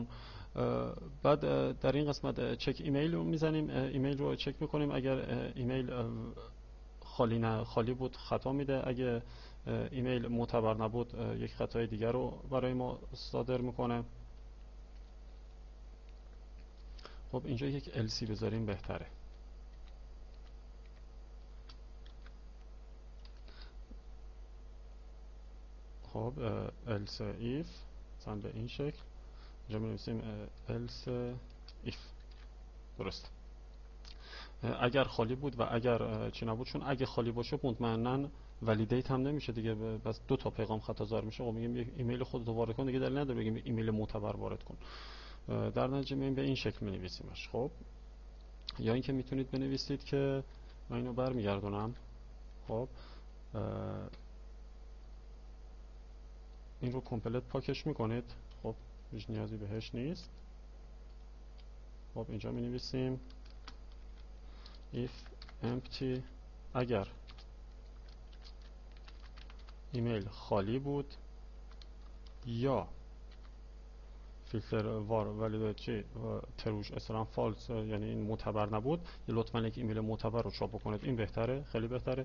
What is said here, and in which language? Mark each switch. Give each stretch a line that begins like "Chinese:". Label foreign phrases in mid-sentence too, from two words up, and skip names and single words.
Persian: بعد در این قسمت چک ایمیل رو میزنیم، ایمیل رو چک میکنیم، اگر ایمیل خالی بود خطا میده، اگه ایمیل معتبر نبود یک خطای دیگر رو برای ما صادر میکنه. خب اینجا یک else بذاریم بهتره. خب
English: else if
Persian: مثلا به این شکل اینجا می‌نویسیم
English: else if،
Persian: درست. اگر خالی بود و اگر چی نبود، چون اگه خالی باشه مطمئنا ولیدیت هم نمیشه دیگه، بس 2 تا پیغام خطا زار میشه. خب میگیم یک ایمیل خودت وارد کن، دیگه دلیل نداره بگیم ایمیل معتبر وارد کن. در نتیجه میگیم به این شکل می‌نویسیمش. خب یا اینکه میتونید بنویسید که من اینو برمیگردونم. خب این رو کامپلت پاکش میکنید. خب هیچ نیازی بهش نیست. خب اینجا می‌نویسیم
English: if empty،
Persian: اگر ایمیل خالی بود یا فیلتر وار ولی چی تروش اصلا فالس، یعنی این معتبر نبود، لطفا یک ایمیل معتبر رو چاپ بکنید، این بهتره، خیلی بهتره.